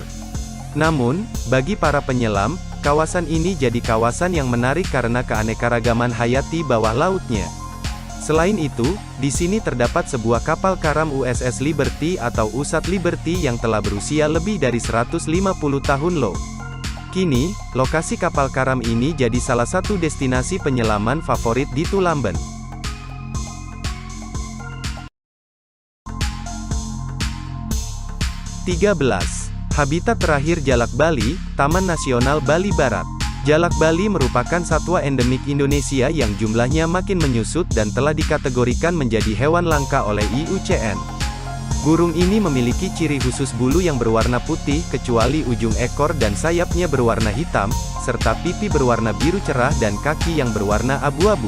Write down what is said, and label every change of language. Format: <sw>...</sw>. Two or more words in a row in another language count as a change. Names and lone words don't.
<id>Namun, bagi para penyelam, kawasan ini jadi kawasan yang menarik karena keanekaragaman hayati bawah lautnya. Selain itu, di sini terdapat sebuah kapal karam USS Liberty atau USAT Liberty yang telah berusia lebih dari 150 tahun loh. Kini, lokasi kapal karam ini jadi salah satu destinasi penyelaman favorit di Tulamben. 13. Habitat terakhir jalak Bali, Taman Nasional Bali Barat. Jalak Bali merupakan satwa endemik Indonesia yang jumlahnya makin menyusut dan telah dikategorikan menjadi hewan langka oleh IUCN. Burung ini memiliki ciri khusus bulu yang berwarna putih kecuali ujung ekor dan sayapnya berwarna hitam, serta pipi berwarna biru cerah dan kaki yang berwarna abu-abu.</id>